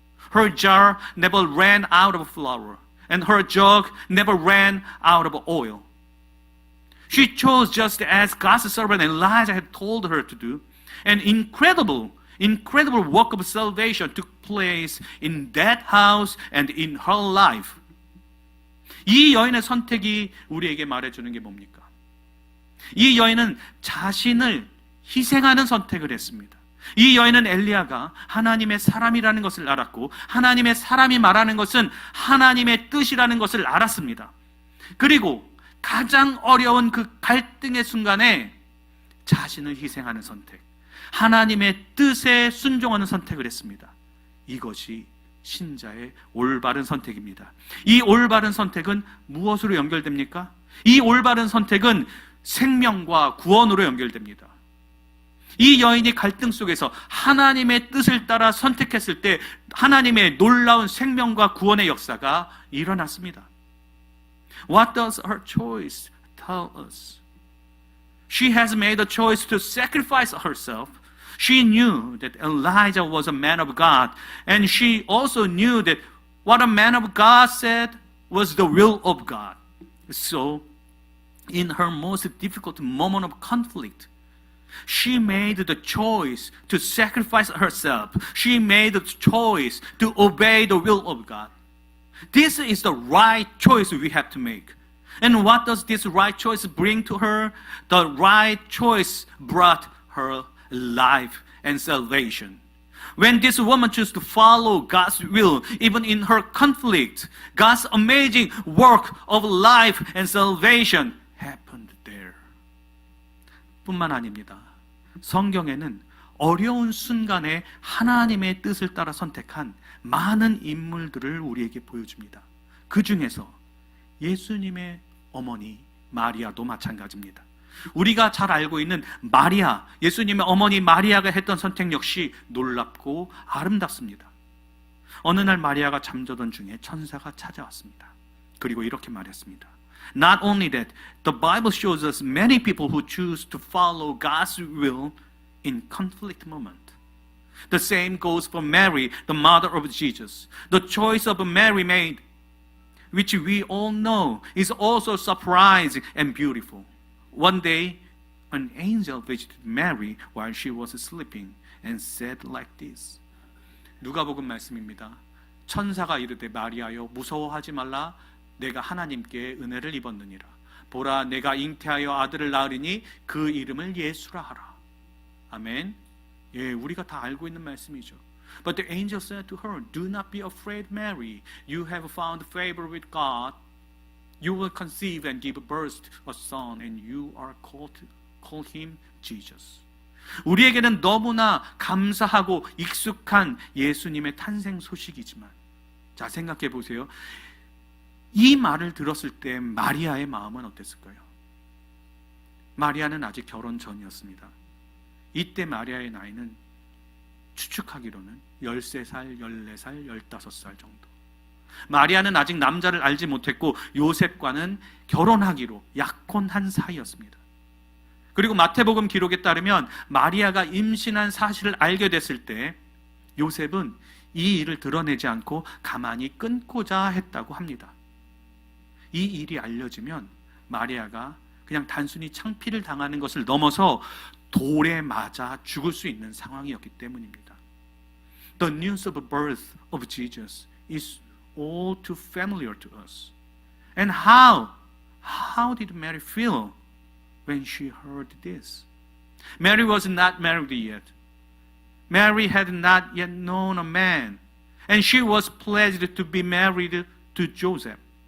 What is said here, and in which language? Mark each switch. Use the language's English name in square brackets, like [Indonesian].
[English] Her jar never ran out of flour, and her jug never ran out of oil. She chose just as God's servant Elijah had told her to do. An incredible work of salvation took place in that house and in her life. [Korean] 이 여인의 선택이 우리에게 말해주는 게 뭡니까? 이 여인은 자신을 희생하는 선택을 했습니다. 이 여인은 엘리야가 하나님의 사람이라는 것을 알았고, 하나님의 사람이 말하는 것은 하나님의 뜻이라는 것을 알았습니다. 그리고 가장 어려운 그 갈등의 순간에 자신을 희생하는 선택, 하나님의 뜻에 순종하는 선택을 했습니다. 이것이 신자의 올바른 선택입니다. 이 올바른 선택은 무엇으로 연결됩니까? 이 올바른 선택은 생명과 구원으로 연결됩니다. 이 여인이 갈등 속에서 하나님의 뜻을 따라 선택했을 때 하나님의 놀라운 생명과 구원의 역사가 일어났습니다. [English] What does her choice tell us? She has made a choice to sacrifice herself. She knew that Elijah was a man of God, and she also knew that what a man of God said was the will of God. So, in her most difficult moment of conflict, she made the choice to sacrifice herself. She made the choice to obey the will of God. This is the right choice we have to make. And what does this right choice bring to her? The right choice brought her life and salvation. When this woman chose to follow God's will, even in her conflict, God's amazing work of life and salvation happened there. [Korean] 뿐만 아닙니다. 성경에는 어려운 순간에 하나님의 뜻을 따라 선택한 많은 인물들을 우리에게 보여줍니다. 그 중에서 예수님의 어머니 마리아도 마찬가지입니다. 우리가 잘 알고 있는 마리아, 예수님의 어머니 마리아가 했던 선택 역시 놀랍고 아름답습니다. 어느 날 마리아가 잠자던 중에 천사가 찾아왔습니다. 그리고 이렇게 말했습니다. [English] Not only that, the Bible shows us many people who choose to follow God's will in conflict moment. The same goes for Mary, the mother of Jesus. The choice of Mary made, which we all know, is also surprising and beautiful. One day, an angel visited Mary while she was sleeping and said like this. [Korean] 누가복음 말씀입니다. 천사가 이르되 마리아여 무서워하지 말라. 내가 하나님께 은혜를 입었느니라. 보라 내가 잉태하여 아들을 낳으리니 그 이름을 예수라 하라. 아멘. 예, 우리가 다 알고 있는 말씀이죠. [English] But the angel said to her, Do not be afraid, Mary. You have found favor with God. You will conceive and give birth to a son, and you are call him Jesus. [Korean] 우리에게는 너무나 감사하고 익숙한 예수님의 탄생 소식이지만, 자 생각해 보세요. 이 말을 들었을 때 마리아의 마음은 어땠을까요? 마리아는 아직 결혼 전이었습니다. 이때 마리아의 나이는 추측하기로는 13살, 14살, 15살 정도. 마리아는 아직 남자를 알지 못했고 요셉과는 결혼하기로 약혼한 사이였습니다. 그리고 마태복음 기록에 따르면 마리아가 임신한 사실을 알게 됐을 때 요셉은 이 일을 드러내지 않고 가만히 끊고자 했다고 합니다. 이 일이 알려지면 마리아가 그냥 단순히 창피를 당하는 것을 넘어서 돌에 맞아 죽을 수 있는 상황이었기 때문입니다. [English] The news of the birth of Jesus is all too familiar to us. And how How did Mary feel when she heard this? Mary was not married yet. Mary had not yet known a man, and she was pledged to be married to Joseph.